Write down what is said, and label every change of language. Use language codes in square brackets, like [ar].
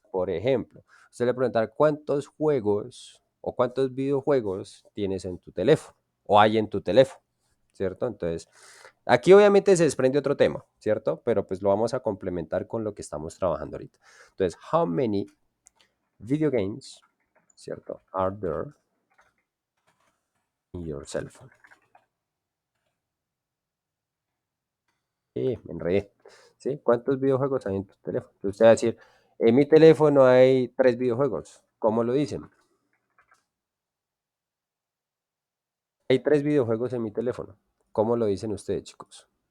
[es] Por ejemplo, usted le preguntar cuántos juegos o cuántos videojuegos tienes en tu teléfono o hay en tu teléfono, ¿cierto? Entonces, aquí obviamente se desprende otro tema, ¿cierto? Pero pues lo vamos a complementar con lo que estamos trabajando ahorita. Entonces, [en] how many video games, [es] ¿cierto? [en] Are there in your cell phone? [es] Me enredé. ¿Sí? ¿Cuántos videojuegos hay en tu teléfono? Entonces, usted va a decir, en mi teléfono hay 3 videojuegos. ¿Cómo lo dicen? Hay 3 videojuegos en mi teléfono. ¿Cómo lo dicen ustedes, chicos?